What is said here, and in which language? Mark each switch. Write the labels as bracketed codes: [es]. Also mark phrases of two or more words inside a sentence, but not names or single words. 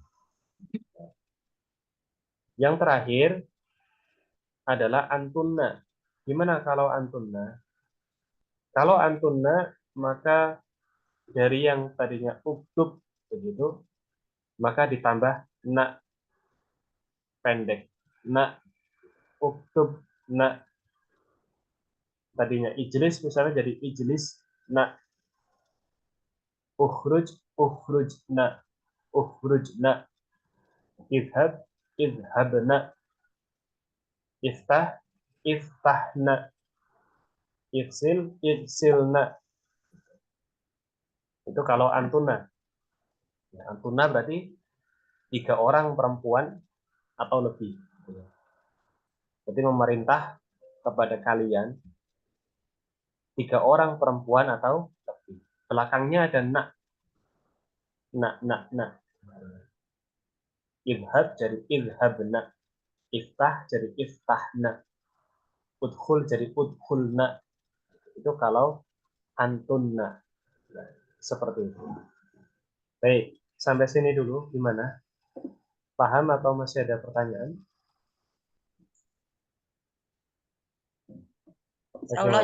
[id] Yang terakhir adalah antunna. Gimana kalau antunna? Kalau antunna, maka dari yang tadinya uktub begitu, maka ditambah na pendek. Na [ar] اكتب ن, [id] tadinya ijlis misalnya jadi [ar] اجلس ن، اخرج ن، اذهب اذهبن، افتح افتحن، اغسلن. [id] Itu kalau antuna. Ya, antuna berarti 3 orang perempuan atau lebih. Jadi memerintah kepada kalian 3 orang perempuan atau lebih. Belakangnya ada na. Idhab jadi idhabna, iftah jadi iftahna, udkhul jadi udkhulna. Itu kalau antunna. Nah, seperti itu. Baik, sampai sini dulu gimana? Paham atau masih ada pertanyaan? Allah